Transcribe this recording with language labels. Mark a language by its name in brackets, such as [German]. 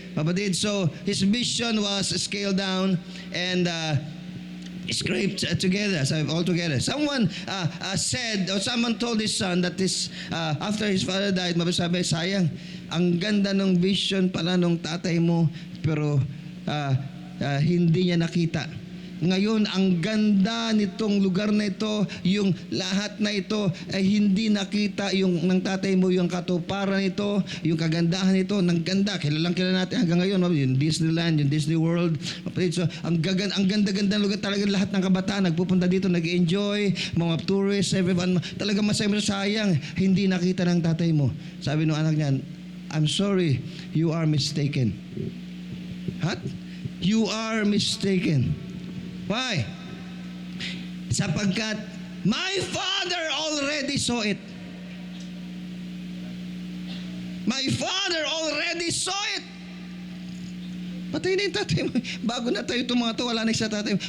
[English] Kapatid, so his vision was scaled down and scraped together, all together. Someone said, or someone told his son that after his father died, [Filipino] mabasabi, sayang, ang ganda ng vision pala nung tatay mo, pero hindi niya nakita. Ngayon, ang ganda nitong lugar na ito, yung lahat na ito ay hindi nakita yung ng tatay mo, yung katuparan nito, yung kagandahan nito, ng ganda. Kilalang kilala natin hanggang ngayon, yung Disneyland, yung Disney World. So, ang ganda-ganda ng lugar, talaga lahat ng kabataan nagpupunta dito, nag-enjoy, mga tourists, everyone, talaga sayang, hindi nakita ng tatay mo. Sabi ng anak niya, [English] I'm sorry, you are mistaken. What? You are mistaken. Why? Sapagkat my Father already saw it. My Father already saw it. [Filipino] Patay na yung tatay mo. Bago na tayo itong mga to, wala na sa tatay mo.